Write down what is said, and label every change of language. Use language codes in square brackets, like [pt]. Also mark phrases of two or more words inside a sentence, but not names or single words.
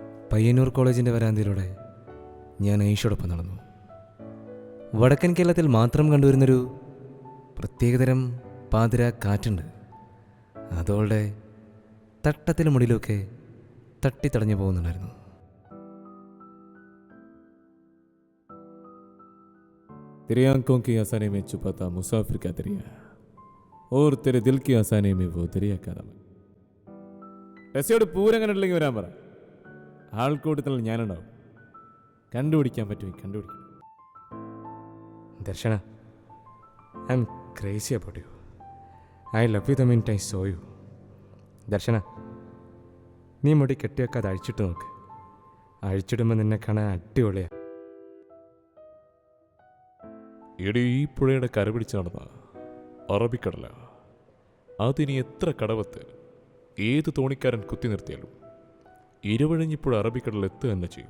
[ml] പയ്യന്നൂർ കോളേജിൻ്റെ വരാന്തയിലൂടെ ഞാൻ ഐഷോടൊപ്പം നടന്നു. വടക്കൻ കേരളത്തിൽ മാത്രം കണ്ടുവരുന്നൊരു പ്രത്യേകതരം പാതിര കാറ്റുണ്ട്. അതോടെ തട്ടത്തിലും മുടിയിലുമൊക്കെ തട്ടിത്തടഞ്ഞു പോകുന്നുണ്ടായിരുന്നു. [hi] तेरे आंखों की आसानी में छुपा था मुसाफिर का दरिया और तेरे दिल की आसानी में वो दरिया का नमक. [ml] രസയോട് പൂരങ്ങനെ ഉണ്ടെങ്കിൽ വരാൻ പറ. ആൾക്കൂട്ടത്തിൽ ഞാനുണ്ടാവും. കണ്ടുപിടിക്കാൻ പറ്റുമോ? കണ്ടുപിടിക്കണം. ദർശന, [en] I am crazy about you. I love you the minute I saw you. [ml] ദർശന, നീ മുടി കെട്ടിയൊക്കെ അത് അഴിച്ചിട്ട് നോക്ക്. അഴിച്ചിടുമ്പോൾ നിന്നെ കാണാൻ അടിപൊളിയാണ്. എടി, ഈ പുഴയുടെ കരപിടിച്ച് നടന്ന അറബിക്കടല. അതിനി എത്ര കടവത്ത് ഏത് തോണിക്കാരൻ കുത്തി നിർത്തിയാലും ഇരവഴിഞ്ഞിപ്പുഴ അറബിക്കടൽ എത്തുക തന്നെ ചെയ്യും.